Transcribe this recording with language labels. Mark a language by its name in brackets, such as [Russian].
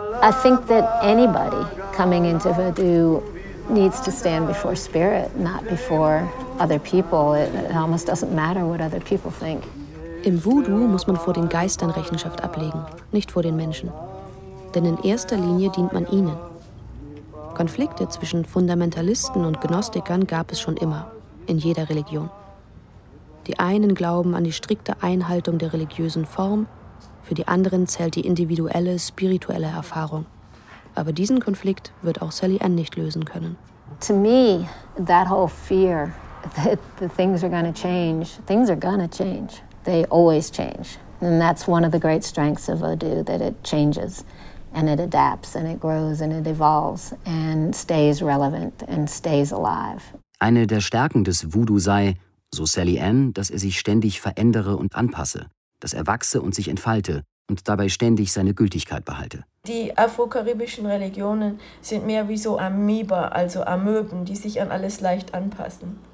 [English] I think that anybody coming into Vodou needs to stand before spirit, not before other people. It almost doesn't matter what other people think. [German] Im Vodou muss man vor den Geistern Rechenschaft ablegen, nicht vor den Menschen. Denn in erster Linie dient man ihnen. Konflikte zwischen Fundamentalisten und Gnostikern gab es schon immer, in jeder Religion. Die einen glauben an die strikte Einhaltung der religiösen Form, für die anderen zählt die individuelle, spirituelle Erfahrung. Aber diesen Konflikt wird auch Sally Ann nicht lösen können. [English] To me, that whole fear that things are gonna change, things are gonna change. They always change. And that's one of the great strengths of Vodou, that it changes. And it adapts and it grows and it evolves and stays relevant and stays alive. [German] Eine der Stärken des Voodoo sei, so Sally Ann, dass er sich ständig verändere und anpasse, dass er wachse und sich entfalte und dabei ständig seine Gültigkeit behalte. Die afrokaribischen Religionen sind mehr wie so Amoeba, also Amöben, die sich an alles leicht anpassen.